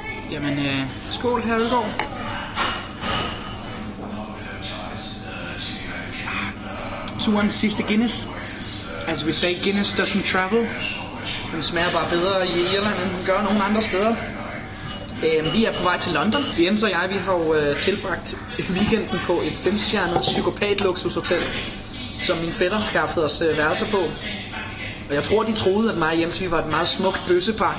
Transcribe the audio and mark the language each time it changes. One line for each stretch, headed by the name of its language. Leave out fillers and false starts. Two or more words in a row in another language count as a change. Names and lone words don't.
Danish: Jamen, skål her Ølgaard. Turens sidste Guinness. Altså vi sagde,
English: Guinness doesn't travel.
Danish: Den smager bare bedre i Irland, end den gør nogen andre steder. Vi er på vej til London. Jens og jeg, vi har jo tilbragt weekenden på et 5-stjernet psykopat-luksushotel, som min fætter skaffede os værelser på. Og jeg tror, de troede, at mig og Jens, vi var et meget smukt bøssepar.